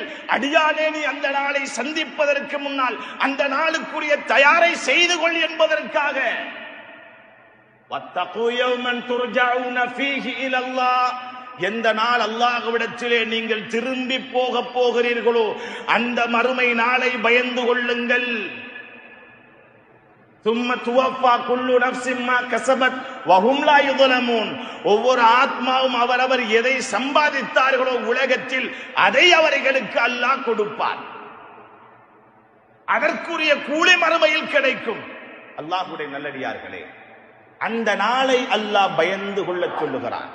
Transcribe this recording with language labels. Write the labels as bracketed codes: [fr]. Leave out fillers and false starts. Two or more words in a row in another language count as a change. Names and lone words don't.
[ta] அடியானே, நீ அந்த நாளை சந்திப்பதற்கு முன்னால் அந்த நாளுக்குரிய தயாரை செய்து கொள் என்பதற்காக. [ar] واتقوا يوما ترجعون فيه إلى الله, [ta] எந்த நாள் அல்லாஹ்விடத்திலே நீங்கள் திரும்பி போகிறீர்களோ அந்த மறுமை நாளை பயந்து கொள்ளுங்கள். [ar] ثم توفى كل نفس ما كسبت وهم لا يظلمون, [ta] ஒவ்வொரு ஆத்மாவும் அவரவர் எதை சம்பாதித்தார்களோ உலகத்தில் அதை அவர்களுக்கு அல்லாஹ் கொடுப்பார். அதற்குரிய கூலி மறுமையில் கிடைக்கும். அல்லாஹ்வுடைய நல்லடியார்களே, அந்த நாளை அல்லாஹ் பயந்து கொள்ள சொல்லுகிறார்.